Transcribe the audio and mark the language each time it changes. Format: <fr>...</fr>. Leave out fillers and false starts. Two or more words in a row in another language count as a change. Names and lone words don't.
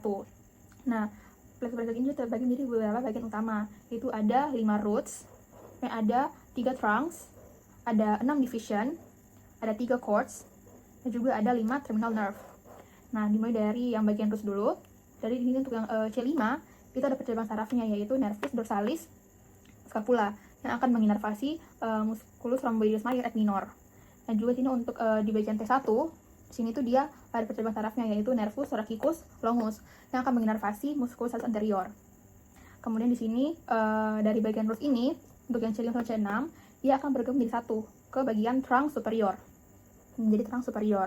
<id>Nah, plexus brachialis ini terbagi menjadi beberapa bagian utama, yaitu ada 5 roots, ada 3 trunks, ada 6 division, ada 3 cords, dan juga ada 5</id> <en>terminal nerve.</en> <id>Nah, dimulai dari yang bagian roots dulu. Dari ini untuk yang C5 itu ada percabangan sarafnya, yaitu nervus dorsalis scapula yang akan menginervasi musculus rhomboideus major et minor. Dan juga sini untuk di bagian T1, di sini tuh dia ada percabangan sarafnya, yaitu nervus thoracicus longus yang akan menginervasi musculus salus anterior. Kemudian di sini dari bagian root ini untuk yang C5 sampai C6 dia akan bergabung menjadi satu ke bagian trunk superior, menjadi trunk superior.</id>